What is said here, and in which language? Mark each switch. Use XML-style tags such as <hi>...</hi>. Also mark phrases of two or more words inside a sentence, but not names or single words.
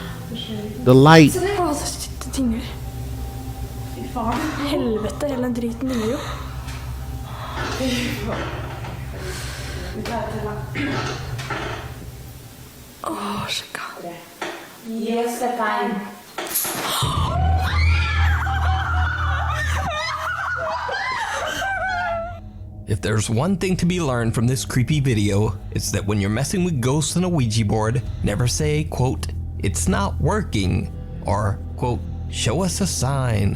<en>The light.</en> <no>Det dinger. Fy faen. Helvete, hele den driten dinger jo. Sjekka. Gi oss et tegn.</no> <en>If there's one thing to be learned from this creepy video, it's that when you're messing with ghosts on a Ouija board, never say, quote, "It's not working," or, quote, "Show us a sign."</en>